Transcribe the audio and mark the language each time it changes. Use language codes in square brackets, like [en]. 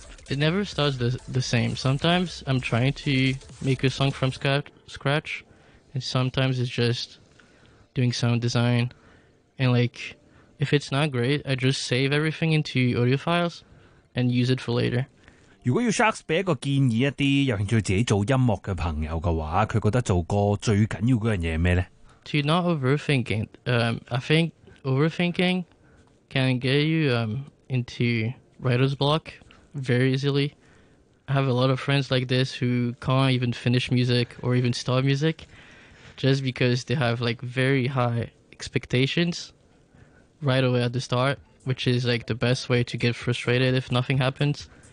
[en] It never starts the same. Sometimes I'm trying to make a song from scratch, and sometimes it's just doing sound design. And like, if it's not great, I just save everything into audio files and use it for later. [yue] 如果要 Sharks 俾一个建议一啲有兴趣自己做音乐嘅朋友嘅话，佢觉得做歌最紧要嗰样嘢系咩咧？ [en] To not overthink it, I think overthinking can get you into writer's block very easily. I have a lot of friends like this who can't even finish music or even start music just because they have like very high expectations right away at the start, which is like the best way to get frustrated if nothing happens.